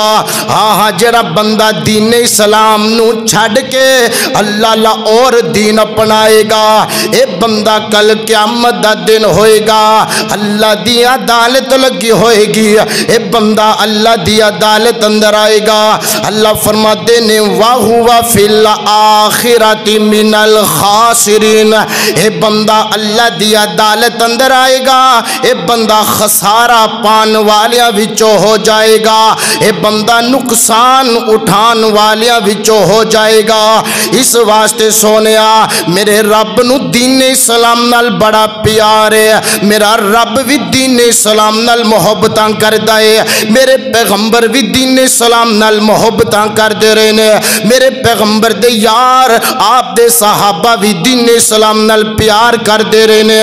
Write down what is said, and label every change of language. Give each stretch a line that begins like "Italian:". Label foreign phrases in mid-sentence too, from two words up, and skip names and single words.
Punjabi: ہاں ہاں، جیہڑا بندہ دین اسلام نوں چھڈ کے اللہ اور دین اپنائے گا، اے بندہ کل قیامت دا دن ہوئے گا، اللہ دی عدالت لگی ہوئے گی، اے بندہ اللہ دی عدالت اندر آئے گا. اللہ فرماتے نے
Arabic: وهو في الآخرة من الخاسرين,
Punjabi: اے بندہ اللہ دی عدالت اندر آئے گا، اے بندہ خسارہ پان والیاں وچوں ہو جائے گا، اے بندہ نقصان اٹھان والیاں وچوں ہو جائے گا. اس واسطے سونیا میرے رب نوں دین اسلام نال بڑا پیار ہے، میرا رب بھی دین اسلام نال محبتاں کردا ہے، میرے پیغمبر بھی دین اسلام نال محبتاں کردے رہے نے، میرے پیغمبر دے یار آپ دے صحابہ بھی دین اسلام نال پیار کردے رہے نے.